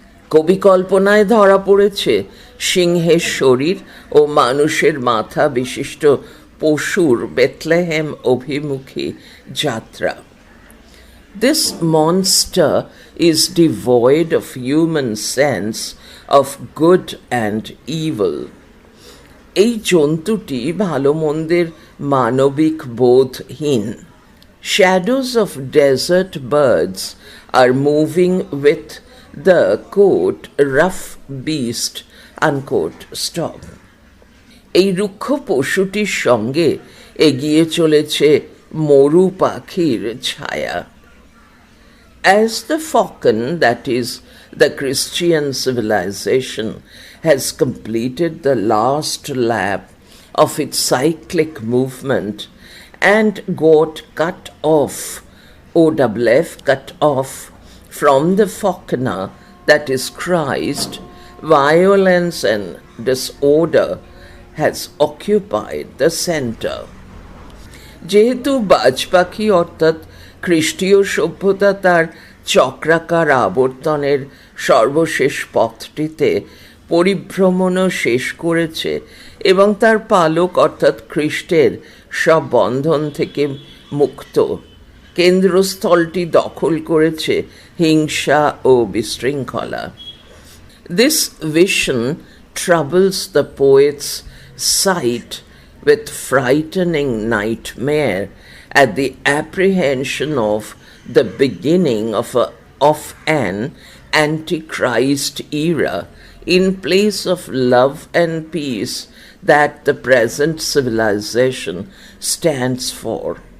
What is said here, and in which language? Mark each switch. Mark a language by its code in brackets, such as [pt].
[bn] কবি কল্পনায় ধরা পড়েছে সিংহের শরীর ও মানুষের মাথা বিশিষ্ট পশুর বেথলেহেম অভিমুখী যাত্রা। [en] This monster is devoid of human sense of good and evil. [bn] এই জন্তুটি ভালো মন্দের মানবিক বোধহীন। [en] Shadows of desert birds are moving with the, quote, rough beast, unquote, stop. [bn] এই রুক্ষ পশুটির সঙ্গে এগিয়ে চলেছে মরু পাখির ছায়া। [en] As the falcon, that is, the Christian civilization, has completed the last lap of its cyclic movement and got cut off, OWF, cut off from the falconer, that is Christ, violence and disorder has occupied the center. [bn] যেহেতু বাজ পাখি অর্থাৎ খ্রিস্টীয় সভ্যতা তার চক্রাকার আবর্তনের সর্বশেষ পথটিতে পরিভ্রমণও শেষ করেছে এবং তার পালক অর্থাৎ খ্রিস্টের সব বন্ধন থেকে মুক্ত, কেন্দ্রস্থলটি দখল করেছে হিংসা ও বিশৃঙ্খলা। [en] This vision troubles the poet's sight with frightening nightmare at the apprehension of the beginning of an Antichrist era in place of love and peace that the present civilization stands for.